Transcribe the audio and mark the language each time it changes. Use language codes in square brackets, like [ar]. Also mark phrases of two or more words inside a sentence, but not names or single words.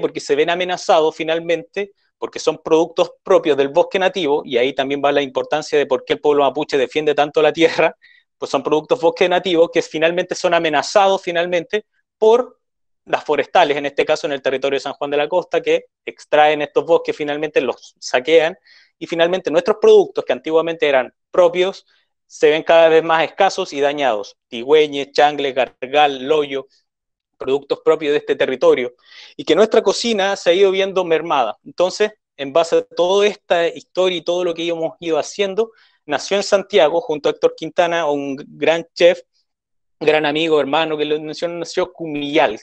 [es] Porque se ven amenazados finalmente, porque son productos propios del bosque nativo, y ahí también va la importancia de por qué el pueblo mapuche defiende tanto la tierra, pues son productos bosque nativos que finalmente son amenazados finalmente por las forestales, en este caso en el territorio de San Juan de la Costa, que extraen estos bosques, finalmente los saquean, y finalmente nuestros productos, que antiguamente eran propios, se ven cada vez más escasos y dañados. Tigüeñes, changle, gargal, loyo, productos propios de este territorio, y que nuestra cocina se ha ido viendo mermada. Entonces, en base a toda esta historia y todo lo que hemos ido haciendo, nació en Santiago, junto a Héctor Quintana, un gran chef, gran amigo, hermano, que lo mencionó, nació Cumillal.